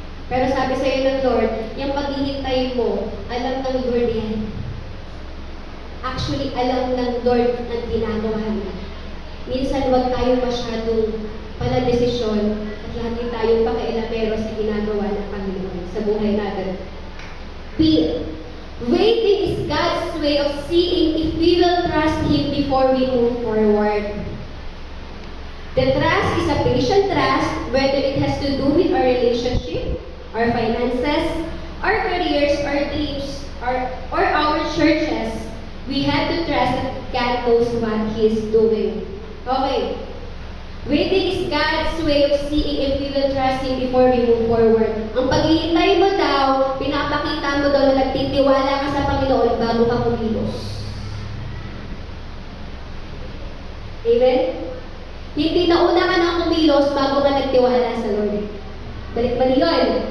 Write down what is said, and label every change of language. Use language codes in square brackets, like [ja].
[tl] Pero sabi sa iyo ng Lord, yung paghihintay mo, alam ng Lord yan. Actually, alam ng Lord ang ginagawa niya. Minsan, huwag tayo masyadong panadesisyon at lagi tayong pakialamero sa ginagawa ng Panginoon sa buhay natin. B. [en] Waiting is God's way of seeing if we will trust Him before we move forward. The trust is a patient trust, whether it has to do with our relationship, our finances, our careers, our dreams, or our churches. We have to trust that God knows what He is doing. Okay. Waiting is God's way of seeing if we will trust Him before we move forward. [tl] Ang paghihintay mo daw, pinapakita mo daw na nagtitiwala ka sa Panginoon bago ka kumilos. Amen? Hindi nauna ka na kumilos bago ka nagtiwala sa Lord. Balik-balik yun.